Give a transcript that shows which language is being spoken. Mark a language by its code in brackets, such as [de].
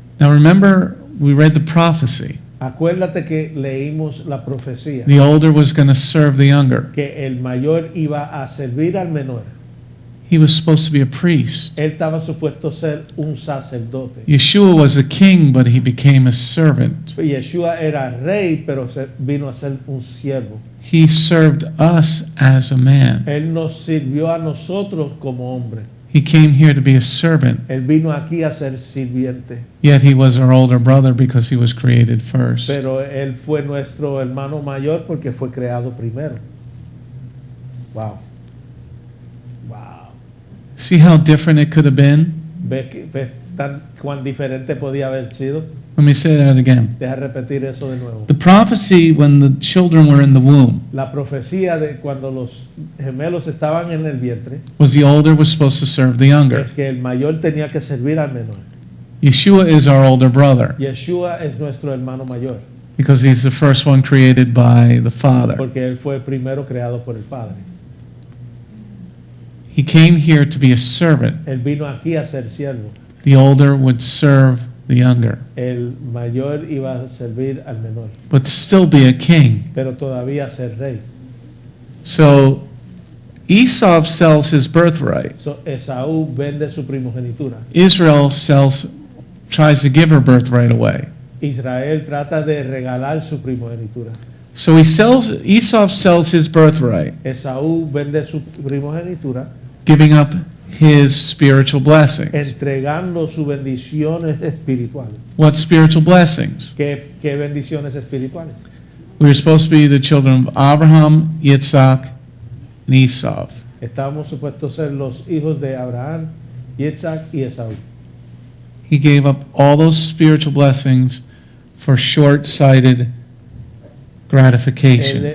[en] Now remember, we read the prophecy. [es] Acuérdate que leímos la profecía, [en] The older was going to serve the younger. [es] que el mayor iba a servir al menor. [en] He was supposed to be a priest. [es] Él estaba supuesto a ser un sacerdote. [en] Yeshua was a king, but he became a servant. [es] Yeshua era rey, pero vino a ser un siervo. [en] He served us as a man. [es] Él nos sirvió a nosotros como hombre. [en] He came here to be a servant, [es] Él vino aquí a ser sirviente. [en] yet he was our older brother because he was created first. [es] Pero él fue nuestro hermano mayor porque fue creado primero. [en] Wow. Wow. See how different it could have been? [es] ¿Ves cuán diferente podía haber sido? [en] Let me say that again. [es] Deja repetir eso de nuevo. [en] The prophecy when the children were in the womb [es] La profecía de cuando los gemelos estaban en el vientre [en] was the older was supposed to serve the younger. [es] es que el mayor tenía que servir al menor. [en] Yeshua is our older brother [es] Yeshua es nuestro hermano mayor [en] because he's the first one created by the Father. [es] porque él fue el primero creado por el Padre. [en] He came here to be a servant. [es] Él vino aquí a ser siervo. [en] The older would serve the younger, [es] El mayor iba a servir al menor, [en] but still be a king. [es] pero todavía ser rey. [en] So Esau sells his birthright. [es] So, Esaú vende su primogenitura. [en] Israel tries to give her birthright away. [es] Israel trata de regalar su primogenitura. [en] So Esau sells his birthright, [es] Esaú vende su primogenitura, [en] giving up his spiritual blessings. [es] entregando sus bendiciones espirituales. [en] What spiritual blessings? [es] ¿Qué bendiciones espirituales? [en] We were supposed to be the children of Abraham, Yitz'chak, and Esau. [es] Estábamos supuestos ser los hijos de Abraham, Yitz'chak y Esaú. [en] He gave up all those spiritual blessings for short-sighted gratification.